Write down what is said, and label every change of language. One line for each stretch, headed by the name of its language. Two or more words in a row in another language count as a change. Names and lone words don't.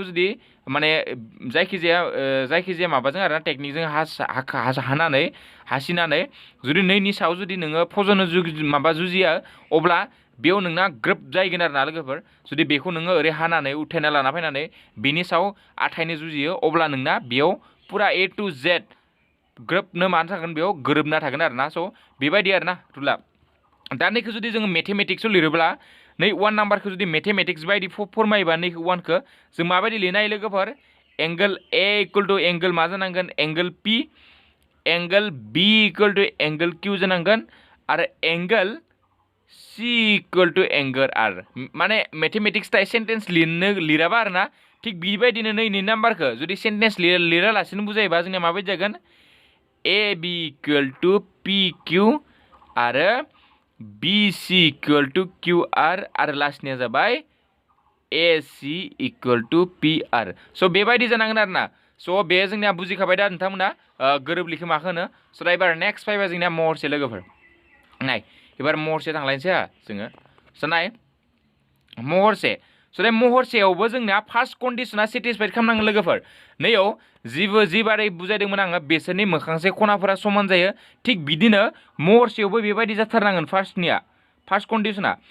Bodo: जुदि माने जायखिजाया माबाजों आरोना टेकनिकजों हासिनानै जुदि नैनि सायाव जुदि नोङो फज'नो माबा जुजिया अब्ला बेयाव नोंना ग्रोब जाहैगोन आरोना लोगोफोर जुदि बेखौ नोङो ओरै हानानै उथायना लाना फैनानै बिनि सायाव आथायनो जुजियो अब्ला नोंना बेयाव पुरा
English: A to Z
Bodo: ग्रोबनो मानो थागोन बेयाव गोरोबना थागोन आरोना स' बेबायदि आरोना रुला दा नैखौ जुदि जोङो मेथेमेटिक्सआव लिरोब्ला नै 1 नाम्बारखौ जुदि मेथेमेटिक्स बायदि फरमायोबा नैखौ 1खौ जों माबायदि लिरनो हायो लोगोफोर
English: angle A equal to angle
Bodo: मा जानांगोन
English: angle P angle B equal to angle Q
Bodo: जानांगोन आरो
English: angle C equal to angle R
Bodo: माने
English: mathematics type sentence
Bodo: लिराबा आरोना थिग बेबायदिनो नैनि नाम्बारखौ जुदि सेन्टेन्स लिरालासिनो बुजायोबा जोंनिया माबायदि जागोन
English: AB equal to PQ
Bodo: आरो
English: BC equal to QR
Bodo: आरो लास्टनिया जाबाय
English: AC equal to PR
Bodo: स' बेबायदि जानांगोन आरोना स' बे जोंनिया बुजिखाबाय दा नोंथांमोना गोरोबलिखौ माखौ होनो स' दा एबार नेक्स्ट फैबा जोंनिया महरसे लोगोफोर नाय एबार महरसे थांलायनोसै जोङो स' नाय महरसे स' दा महरसेयावबो जोंनिया
English: first condition satisfied
Bodo: खालामनांगोन लोगोफोर नैयाव जिबारै बुजायदोंमोन आङो बिसोरनि मोखांसे खनाफोरा समान जायो थिग बिदिनो महरसेयावबो बेबायदि जाथारनांगोन
English: first condition